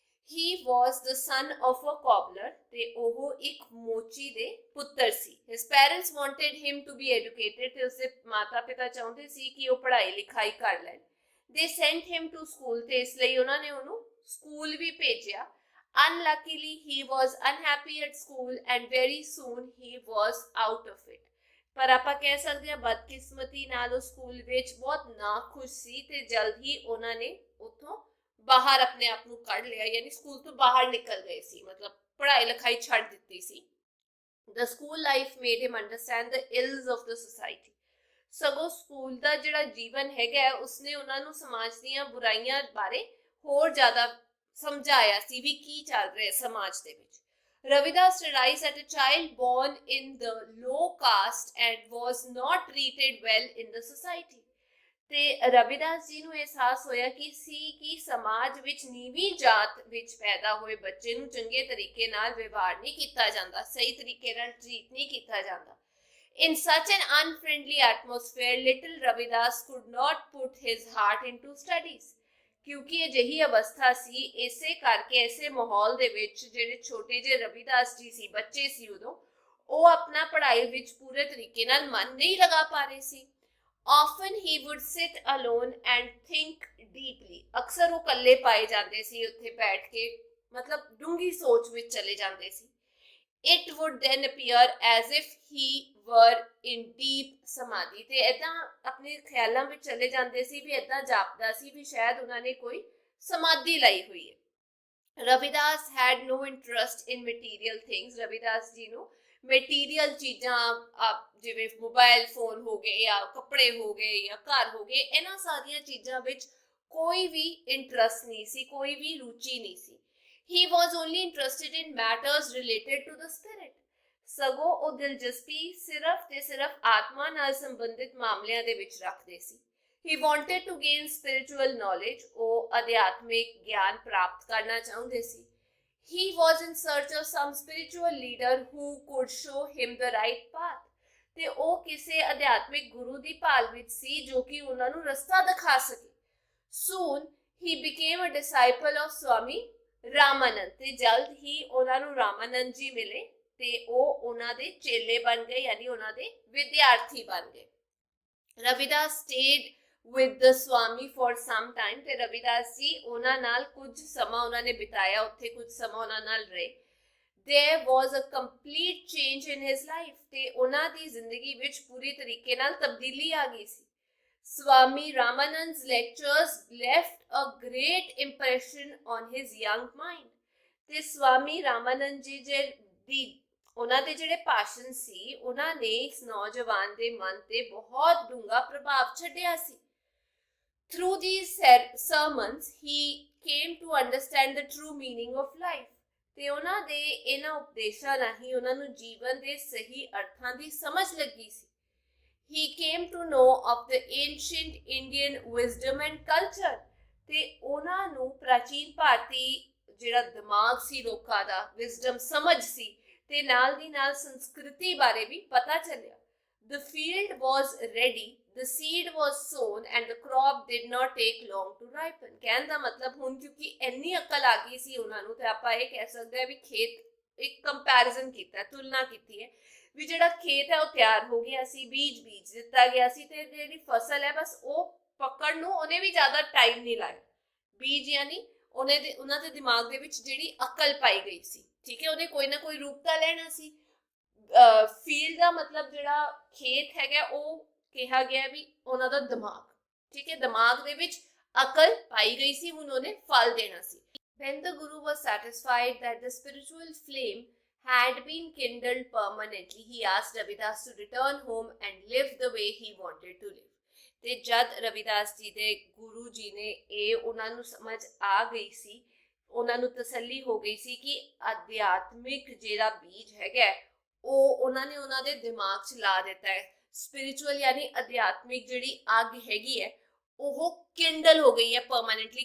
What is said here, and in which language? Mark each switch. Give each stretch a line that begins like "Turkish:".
English: he was the son of a cobbler
Punjabi: ਤੇ ਉਹ ਇੱਕ ਮੋਚੀ ਦੇ ਪੁੱਤਰ ਸੀ।
English: his parents wanted him to be educated
Punjabi: ਤੇ ਉਸਦੇ ਮਾਤਾ ਪਿਤਾ ਚਾਹੁੰਦੇ ਸੀ ਕਿ ਉਹ ਪੜ੍ਹਾਈ ਲਿਖਾਈ ਕਰ ਲੈਣ।
English: they sent him to school
Punjabi: ਤੇ ਇਸ ਲਈ ਉਹਨਾਂ ਨੇ ਉਹਨੂੰ ਸਕੂਲ ਵੀ ਭੇਜਿਆ।
English: Unluckily, he was unhappy at school and very soon he was out of it।
Punjabi: पर ਆਪਾਂ ਕਹਿ ਸਕਦੇ ਹਾਂ ਬਦਕਿਸਮਤੀ ਨਾਲ ਉਹ ਸਕੂਲ ਵਿੱਚ ਬਹੁਤ ਨਾਖੁਸ਼ ਸੀ ਤੇ ਜਲਦ ਹੀ ਉਹਨਾਂ ਨੇ ਉੱਥੋਂ ਬਾਹਰ ਆਪਣੇ ਆਪ ਨੂੰ ਕੱਢ ਲਿਆ ਯਾਨੀ ਸਕੂਲ ਤੋਂ ਬਾਹਰ ਨਿਕਲ ਗਏ ਸੀ ਮਤਲਬ ਪੜ੍ਹਾਈ ਲਿਖਾਈ ਛੱਡ ਦਿੱਤੀ ਸੀ।
English: The school life made him understand the ills of the society।
Punjabi: ਸਗੋਂ ਸਕੂਲ ਦਾ ਜਿਹੜਾ ਜੀਵਨ ਹੈਗਾ ਉਸਨੇ ਉਹਨਾਂ ਨੂੰ ਸਮਾਜ ਦੀਆਂ ਬੁਰਾਈਆਂ ਬਾਰੇ ਹੋਰ ਜ਼ਿਆਦਾ ਸਮਝਾਇਆ ਸੀ ਵੀ ਕੀ ਚੱਲ ਰਿਹਾ ਸਮਾਜ ਦੇ ਵਿੱਚ।
English: Ravidas realized that a child born in the low caste and was not treated well in the society।
Punjabi: ਤੇ ਰਵਿਦਾਸ ਜੀ ਨੂੰ ਅਹਿਸਾਸ ਹੋਇਆ ਕਿ ਸਮਾਜ ਵਿੱਚ ਨੀਵੀਂ ਜਾਤ ਵਿੱਚ ਪੈਦਾ ਹੋਏ ਬੱਚੇ ਨੂੰ ਚੰਗੇ ਤਰੀਕੇ ਨਾਲ ਵਿਵਹਾਰ ਨਹੀਂ ਕੀਤਾ ਜਾਂਦਾ ਸਹੀ ਤਰੀਕੇ ਨਾਲ ਟ੍ਰੀਟ ਨਹੀਂ ਕੀਤਾ ਜਾਂਦਾ।
English: In such an unfriendly atmosphere, little Ravidas could not put his heart into studies।
Punjabi: ਕਿਉਂਕਿ ਅਜਿਹੀ ਅਵਸਥਾ ਸੀ ਇਸੇ ਕਰਕੇ ਇਸੇ ਮਾਹੌਲ ਦੇ ਵਿੱਚ ਜਿਹੜੇ ਛੋਟੇ ਜਿਹੇ ਰਵਿਦਾਸ ਜੀ ਸੀ ਬੱਚੇ ਸੀ ਉਦੋਂ ਉਹ ਆਪਣਾ ਪੜ੍ਹਾਈ ਵਿੱਚ ਪੂਰੇ ਤਰੀਕੇ ਨਾਲ ਮਨ ਨਹੀਂ ਲਗਾ ਪਾ ਰਹੇ ਸੀ।
English: Often he would sit alone and think deeply।
Punjabi: ਅਕਸਰ ਉਹ ਇਕੱਲੇ ਪਾਏ ਜਾਂਦੇ ਸੀ ਉੱਥੇ ਬੈਠ ਕੇ ਮਤਲਬ ਡੂੰਘੀ ਸੋਚ ਵਿੱਚ ਚਲੇ ਜਾਂਦੇ ਸੀ।
English: it would then appear as if he were in deep samadhi।
Punjabi: ਤੇ ਇਦਾਂ ਆਪਣੇ ਖਿਆਲਾਂ ਵਿੱਚ ਚਲੇ ਜਾਂਦੇ ਸੀ ਵੀ ਇਦਾਂ ਜਾਪਦਾ ਸੀ ਵੀ ਸ਼ਾਇਦ ਉਹਨਾਂ ਨੇ ਕੋਈ ਸਮਾਧੀ ਲਈ ਹੋਈ ਹੈ।
English: Ravidas had no interest in material things।
Punjabi: Ravidas ji ਨੂੰ ਮਟੀਰੀਅਲ ਚੀਜ਼ਾਂ ਜਿਵੇਂ ਮੋਬਾਈਲ ਫੋਨ ਹੋ ਗਏ ਜਾਂ ਕੱਪੜੇ ਹੋ ਗਏ ਜਾਂ ਘਰ ਹੋ ਗਏ, ਇਹਨਾਂ ਸਾਰੀਆਂ ਚੀਜ਼ਾਂ ਵਿੱਚ ਕੋਈ ਵੀ ਇੰਟਰਸਟ ਨਹੀਂ ਸੀ, ਕੋਈ ਵੀ ਰੁਚੀ ਨਹੀਂ ਸੀ।
English: He was only interested in matters related to the spirit।
Punjabi: ਸਗੋਂ ਉਹ ਦਿਲਚਸਪੀ ਸਿਰਫ ਤੇ ਸਿਰਫ ਆਤਮਾ ਨਾਲ ਸੰਬੰਧਿਤ ਮਾਮਲਿਆਂ ਦੇ ਵਿੱਚ ਰੱਖਦੇ ਸੀ।
English: He wanted to gain spiritual knowledge।
Punjabi: ਉਹ ਅਧਿਆਤਮਿਕ ਗਿਆਨ ਪ੍ਰਾਪਤ ਕਰਨਾ ਚਾਹੁੰਦੇ ਸੀ।
English: He was in search of some spiritual leader who could show him the right path।
Punjabi: ਤੇ ਉਹ ਕਿਸੇ ਅਧਿਆਤਮਿਕ ਗੁਰੂ ਦੀ ਭਾਲ ਵਿੱਚ ਸੀ ਜੋ ਕਿ ਉਹਨਾਂ ਨੂੰ ਰਸਤਾ ਦਿਖਾ ਸਕੇ।
English: Soon he became a disciple of Swami Ramanand.
Punjabi: ਤੇ ਜਲਦ ਹੀ ਉਹਨਾਂ ਨੂੰ ਰਾਮਾਨੰਦ ਜੀ ਮਿਲੇ ਤੇ ਉਹ ਉਹਨਾਂ ਦੇ ਚੇਲੇ ਬਣ ਗਏ, ਯਾਨੀ ਉਹਨਾਂ ਦੇ ਵਿਦਿਆਰਥੀ ਬਣ ਗਏ।
English: Ravidas stayed with the Swami for some time।
Punjabi: ਤੇ ਰਵਿਦਾਸ ਜੀ ਉਹਨਾਂ ਨਾਲ ਕੁਝ ਸਮਾਂ ਉਹਨਾਂ ਨੇ ਬਿਤਾਇਆ, ਉੱਥੇ ਕੁਝ ਸਮਾਂ ਉਹਨਾਂ ਨਾਲ ਰਹੇ।
English: There was a complete change in his life।
Punjabi: ਤੇ ਉਹਨਾਂ ਦੀ ਜ਼ਿੰਦਗੀ ਵਿੱਚ ਪੂਰੀ ਤਰੀਕੇ ਨਾਲ ਤਬਦੀਲੀ ਆ ਗਈ ਸੀ।
English: Swami Ramanand's lectures left a great impression on his young mind।
Punjabi: ਤੇ ਸਵਾਮੀ ਰਾਮਾਨੰਦ ਜੀ ਦੀ ਉਹਨਾਂ ਦੇ ਜਿਹੜੇ ਭਾਸ਼ਣ ਸੀ ਉਹਨਾਂ ਨੇ ਇਸ ਨੌਜਵਾਨ ਦੇ ਮਨ ਤੇ ਬਹੁਤ ਡੂੰਘਾ ਪ੍ਰਭਾਵ ਛੱਡਿਆ ਸੀ।
English: Through these sermons he came to understand the true meaning of life।
Punjabi: ਤੇ ਉਹਨਾਂ ਦੇ ਇਹਨਾਂ ਉਪਦੇਸ਼ਾਂ ਰਾਹੀਂ ਉਹਨਾਂ ਨੂੰ ਜੀਵਨ ਦੇ ਸਹੀ ਅਰਥਾਂ ਦੀ ਸਮਝ ਲੱਗੀ ਸੀ।
English: He came to know of the ancient Indian wisdom and culture।
Punjabi: ਤੇ ਉਹਨਾਂ ਨੂੰ ਪ੍ਰਾਚੀਨ ਭਾਰਤੀ ਜਿਹੜਾ ਦਿਮਾਗ ਸੀ ਲੋਕਾਂ ਦਾ, ਵਿਜ਼ਡਮ ਸਮਝ ਸੀ, ਤੇ ਨਾਲ ਦੀ ਨਾਲ ਸੰਸਕ੍ਰਿਤੀ ਬਾਰੇ ਵੀ ਪਤਾ ਚੱਲਿਆ।
English: The field was ready, the seed was sown and the crop did not take long to ripen।
Punjabi: ਕਹਿਣ ਦਾ ਮਤਲਬ ਹੁਣ ਕਿਉਂਕਿ ਇੰਨੀ ਅਕਲ ਆ ਗਈ ਸੀ ਉਹਨਾਂ ਨੂੰ, ਤੇ ਆਪਾਂ ਇਹ ਕਹਿ ਸਕਦੇ ਹਾਂ ਵੀ ਖੇਤ ਇੱਕ ਕੰਪੈਰੀਜ਼ਨ ਕੀਤਾ, ਤੁਲਨਾ ਕੀਤੀ ਹੈ ਵੀ ਜਿਹੜਾ ਖੇਤ ਹੈ ਉਹ ਤਿਆਰ ਹੋ ਗਿਆ ਸੀ, ਬੀਜ ਦਿੱਤਾ ਗਿਆ ਸੀ, ਤੇ ਜਿਹੜੀ ਫਸਲ ਹੈ ਬਸ ਉਹ ਪੱਕਣ ਨੂੰ ਉਹਨੇ ਵੀ ਜ਼ਿਆਦਾ ਟਾਈਮ ਨਹੀਂ ਲਾਇਆ। ਬੀਜ ਯਾਨੀ ਉਹਨਾਂ ਦੇ ਦਿਮਾਗ ਦੇ ਵਿੱਚ ਜਿਹੜੀ ਅਕਲ ਪਾਈ ਗਈ ਸੀ, ਠੀਕ ਹੈ, ਉਹਨੇ ਕੋਈ ਨਾ ਕੋਈ ਰੂਪ ਤਾਂ ਲੈਣਾ ਸੀ। ਫੀਲਡ ਦਾ ਮਤਲਬ ਜਿਹੜਾ ਖੇਤ ਹੈਗਾ ਉਹ ਕਿਹਾ ਗਿਆ ਵੀ ਉਹਨਾਂ ਦਾ ਦਿਮਾਗ, ਠੀਕ ਹੈ, ਦਿਮਾਗ ਦੇ ਵਿੱਚ ਅਕਲ ਪਾਈ ਗਈ ਸੀ, ਹੁਣ ਉਹਨੇ ਫਲ ਦੇਣਾ ਸੀ।
English: When the Guru was satisfied that the spiritual flame had been kindled permanently, he asked Ravidas to return home and live the way he wanted to live।
Punjabi: ਤੇ ਜਦ ਰਵਿਦਾਸ ਜੀ ਦੇ ਗੁਰੂ ਜੀ ਨੇ ਇਹ ਉਹਨਾਂ ਨੂੰ ਸਮਝ ਆ ਗਈ ਸੀ, ਉਹਨਾਂ ਨੂੰ ਤਸੱਲੀ ਹੋ ਗਈ ਸੀ ਕਿ ਅਧਿਆਤਮਿਕ ਜਿਹੜਾ ਬੀਜ ਹੈਗਾ ਉਹ ਉਹਨਾਂ ਨੇ ਉਹਨਾਂ ਦੇ ਦਿਮਾਗ 'ਚ ਲਾ ਦਿੱਤਾ ਹੈ। ਸਪਿਰਿਚੁਅਲ ਯਾਨੀ ਅਧਿਆਤਮਿਕ ਜਿਹੜੀ ਅੱਗ ਹੈਗੀ ਹੈ ਉਹ ਕਿੰਡਲ ਹੋ ਗਈ ਹੈ ਪਰਮਾਨੈਂਟਲੀ।